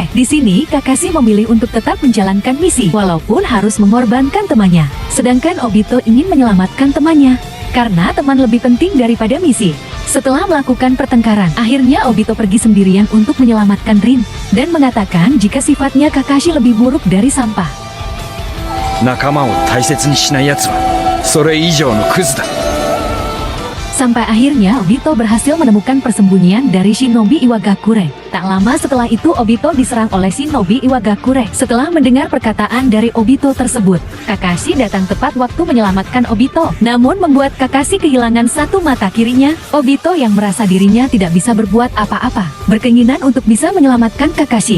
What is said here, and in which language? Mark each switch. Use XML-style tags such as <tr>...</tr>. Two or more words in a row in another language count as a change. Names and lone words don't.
<id>Di sini, Kakashi memilih untuk tetap menjalankan misi, walaupun harus mengorbankan temannya. Sedangkan Obito ingin menyelamatkan temannya, karena teman lebih penting daripada misi. Setelah melakukan pertengkaran, akhirnya Obito pergi sendirian untuk menyelamatkan Rin, dan mengatakan jika sifatnya Kakashi lebih buruk dari sampah.</id> <ja>仲間を大切にしない奴はそれ以上のクズだ。</ja> <id>Sampai akhirnya Obito berhasil menemukan persembunyian dari Shinobi Iwagakure. Tak lama setelah itu Obito diserang oleh Shinobi Iwagakure. Setelah mendengar perkataan dari Obito tersebut, Kakashi datang tepat waktu menyelamatkan Obito. Namun membuat Kakashi kehilangan satu mata kirinya. Obito yang merasa dirinya tidak bisa berbuat apa-apa, berkeinginan untuk bisa menyelamatkan Kakashi.</id>